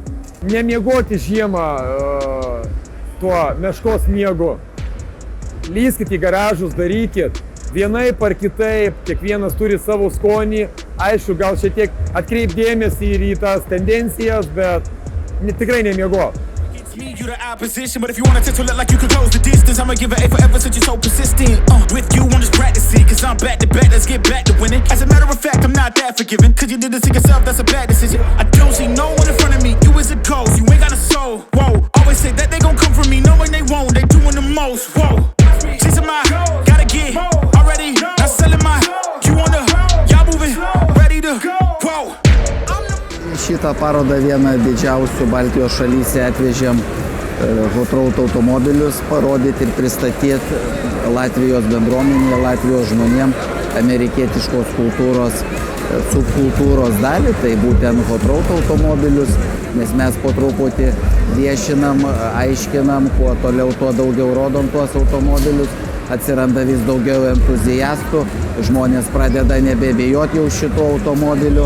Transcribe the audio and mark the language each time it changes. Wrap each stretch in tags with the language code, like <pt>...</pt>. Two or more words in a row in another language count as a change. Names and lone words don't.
<lt>Nemiegoti žiemą tuo meškos miegu. Lyskit į garažus, darykit. Vienaip ar kitaip, kiekvienas turi savo skonį. Aišku, gal šiek tiek atkreip dėmesį ir į tas tendencijas, bet tikrai nemiego.</lt> <en>Me, you the opposition, but if you wanna test to look like you could close the distance, I'ma give it A forever since you're so persistent. With you, I'm just practicing, cause I'm back to back, let's get back to winning. As a matter of fact, I'm not that forgiving, cause you did this to yourself, that's a bad decision. I don't see no one in front of me, you is a ghost, you ain't got a soul. Whoa, always say that they gon' come for me, knowing they won't, they doing the most. Whoa, chasing my, gotta get already, not selling my, you on the, y'all moving, ready to, whoa.</en> <lt>Šitą parodą vieną didžiausių Baltijos šalyse atvežėm</lt> <en>hot road</en> <lt>automobilius parodyti ir pristatyti Latvijos bendruomenėje, Latvijos žmonėm amerikietiškos kultūros, subkultūros dalį, tai būtent</lt> <en>hot road</en> <lt>automobilius, nes mes po truputį viešinam, aiškinam, kuo toliau, tuo daugiau rodom tuos automobilius, atsiranda vis daugiau entuziastų, žmonės pradeda nebebijoti jau šitų automobilių.</lt>